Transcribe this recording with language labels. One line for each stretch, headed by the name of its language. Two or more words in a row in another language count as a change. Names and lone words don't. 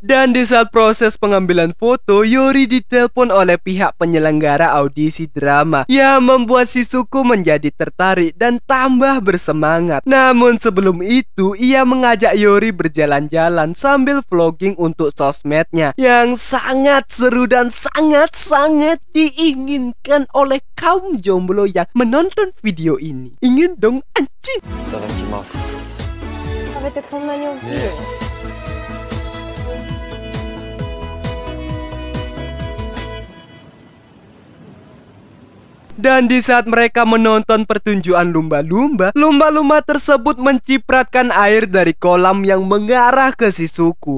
Indonesian: Dan di saat proses pengambilan foto, Yori ditelepon oleh pihak penyelenggara audisi drama yang membuat Shizuku menjadi tertarik dan tambah bersemangat. Namun sebelum itu, ia mengajak Yori berjalan-jalan sambil vlogging untuk sosmednya yang sangat seru dan sangat-sangat diinginkan oleh kaum jomblo yang menonton video ini. Ingin dong anjing.
Japanese: Itadakimasu. 食べてこんなに大きいよ。
Indonesian: Dan di saat mereka menonton pertunjukan lumba-lumba, lumba-lumba tersebut mencipratkan air dari kolam yang mengarah ke Shizuku.